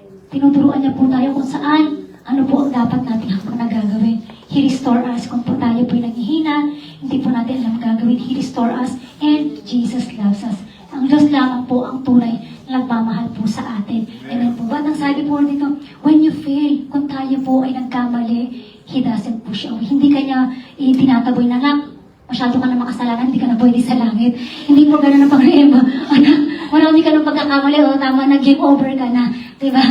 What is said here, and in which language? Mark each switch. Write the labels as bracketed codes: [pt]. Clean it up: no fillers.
[tl] Tinuturuan niya po tayo kung saan, ano po ang dapat natin na gagawin. [en] He restore us [tl] kung po tayo po'y nanghihina, hindi po natin alam gagawin. [en] He restore us, and Jesus loves us. [tl] Ang Diyos lamang po ang tunay na nagmamahal po sa atin. Amen po ba? Ang sabi po dito, [en] when you fail, [tl] kung tayo po ay nagkamali, [en] He doesn't push away. [tl] Hindi kanya itinataboy na lang. Masyado ka na makasalanan, hindi ka na pwede sa langit. Hindi po gano'n ang problema. Marami ka ng pagkakamali, o tama na, [en] game over [tl] ka na. Diba?